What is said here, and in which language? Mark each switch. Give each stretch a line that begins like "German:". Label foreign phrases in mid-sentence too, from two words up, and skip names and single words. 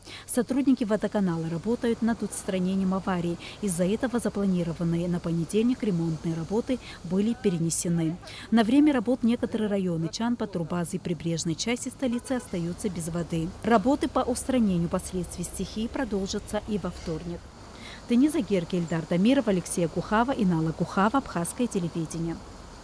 Russian: Сотрудники водоканала работают над устранением аварии. Из-за этого запланированные на понедельник ремонтные работы были перенесены. На время работ некоторые районы Чанпа, Турбазы и прибрежной части столицы остаются без воды. Работы по устранению последствий стихии продолжатся и во вторник. Дениза Герки, Ильдар Дамиров, Алексея Кухава и Нала Кухава, Абхазское телевидение.